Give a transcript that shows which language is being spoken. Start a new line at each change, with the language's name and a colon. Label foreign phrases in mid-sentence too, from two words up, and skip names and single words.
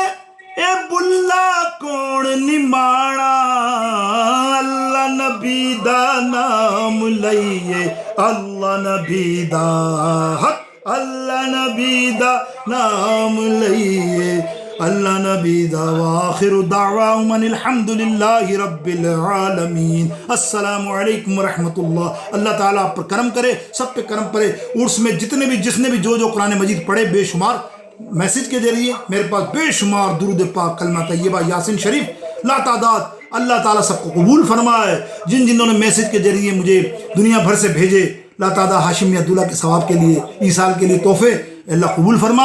Punjabi: اے بلھا کون نمانا اللہ نبی دا ناں لئیے اللہ نبی دا حق اللہ نبی دا ناں لئیے اللہ نبی دا.
Arabic: وآخر دعواهم أن الحمد لله رب العالمين. السلام عليكم ورحمة الله.
Urdu: اللہ تعالیٰ آپ پر کرم کرے، سب پہ کرم کرے۔ عرس میں جس نے بھی جو قرآن مجید پڑھے، بے شمار میسج کے ذریعے میرے پاس بے شمار درود پاک کلمہ طیبہ یاسین شریف لاتعداد، اللہ تعالیٰ سب کو قبول فرمائے. جنہوں نے میسج کے ذریعے مجھے دنیا بھر سے بھیجے، لاتعداد ہاشمی عبداللہ کے ثواب کے لیے، ایصال کے لیے تحفے اللہ قبول فرما.